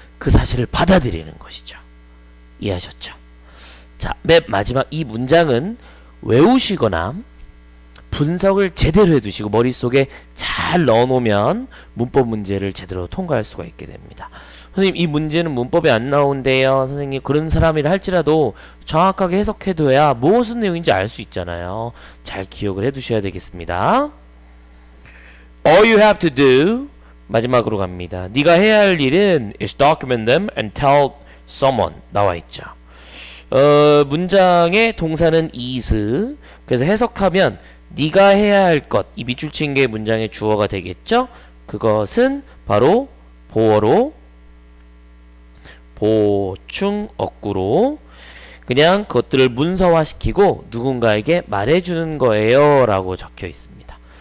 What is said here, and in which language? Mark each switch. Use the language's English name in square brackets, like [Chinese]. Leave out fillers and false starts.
[Korean] 그 사실을 받아들이는 것이죠. 이해하셨죠? 자, 맨 마지막 이 문장은 외우시거나 분석을 제대로 해두시고 머릿속에 잘 넣어놓으면 문법 문제를 제대로 통과할 수가 있게 됩니다. 선생님, 이 문제는 문법에 안 나온대요. 선생님, 그런 사람이라 할지라도 정확하게 해석해둬야 무슨 내용인지 알 수 있잖아요. 잘 기억을 해두셔야 되겠습니다. [English] All you have to do, [Korean] 마지막으로 갑니다. 네가 해야 할 일은 [English] is document them and tell someone [Korean] 나와 있죠. 문장의 동사는 is. 그래서 해석하면 네가 해야 할 것, 이 밑줄 친 게 문장의 주어가 되겠죠. 그것은 바로 보어로 보충 어구로 그냥 그것들을 문서화시키고 누군가에게 말해주는 거예요 라고 적혀 있습니다.